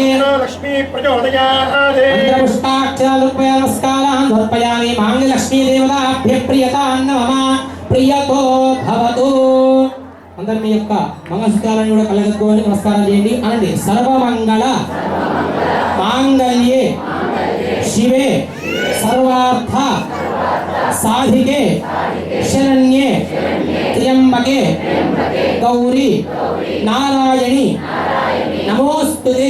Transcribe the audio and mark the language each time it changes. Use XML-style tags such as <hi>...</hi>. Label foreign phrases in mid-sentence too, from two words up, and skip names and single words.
<sa>लक्ष्मी प्रचोदयात् नमस्कारान् समर्पयामि मांगल्यलक्ष्मी देवताभ्य प्रियतान् नमः प्रियतो भवतु.</sa> <te>అందరూ మీ యొక్క మంగళసూత్రాలను కూడా కలగట్టుకొని నమస్కారం చేయండి అనండి.</te> <sa>సర్వమంగళ మాంగళ్యే శివే సర్వార్థ సాధికే శరణ్యే త్ర్యంబకే గౌరీ నారాయణి నమోస్తుతే.</sa>